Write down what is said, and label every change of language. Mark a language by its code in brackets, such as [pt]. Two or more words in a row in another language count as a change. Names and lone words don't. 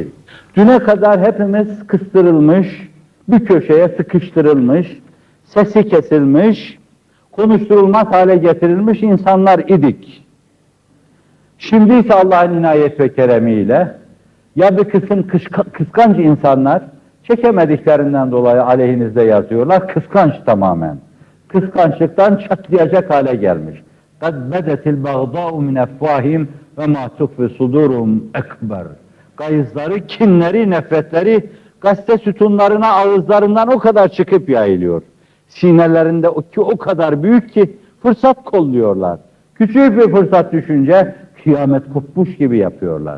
[tr] Düne kadar hepimiz kıstırılmış, bir köşeye sıkıştırılmış, sesi kesilmiş, konuşturulmaz hale getirilmiş insanlar idik. Şimdi ise Allah'ın inayet ve keremiyle ya bir kısım kıskanç insanlar çekemediklerinden dolayı aleyhinizde yazıyorlar. Kıskanç tamamen. Kıskançlıktan çatlayacak hale gelmiş. [ar] قَدْ بَدَتِ الْبَغْضَاءُ مِنْ اَفْوَاهِمْ وَمَا تُخْفِ صُدُورُهُمْ ekber. [tr] Gayızları, kinleri, nefretleri gazete sütunlarına, ağızlarından o kadar çıkıp yayılıyor. Sinelerinde o kadar büyük ki fırsat kolluyorlar. Küçük bir fırsat düşünce kıyamet kopmuş gibi yapıyorlar.